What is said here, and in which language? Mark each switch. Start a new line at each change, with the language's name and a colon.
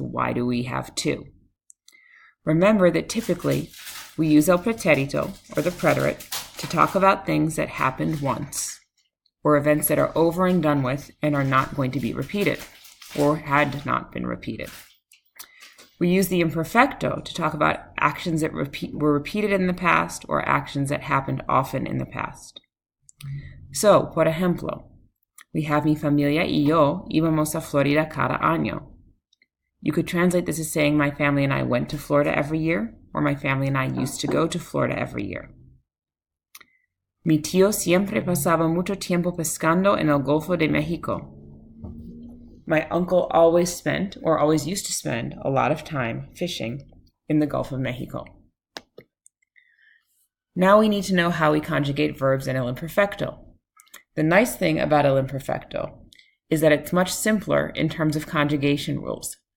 English: Why do we have two? Remember that typically we use el pretérito, or the preterite, to talk about things that happened once, or events that are over and done with and are not going to be repeated, or had not been repeated. We use the imperfecto to talk about actions that were repeated in the past or actions that happened often in the past.
Spanish: So, por ejemplo,
English: we have
Spanish: mi familia y yo íbamos a Florida cada año.
English: You could translate this as saying my family and I went to Florida every year, or my family and I used to go to Florida every year.
Spanish: Mi tío siempre pasaba mucho tiempo pescando en el Golfo de México.
English: My uncle always spent, or always used to spend, a lot of time fishing in the Gulf of Mexico. Now we need to know how we conjugate verbs in el imperfecto. The nice thing about el imperfecto is that it's much simpler in terms of conjugation rules.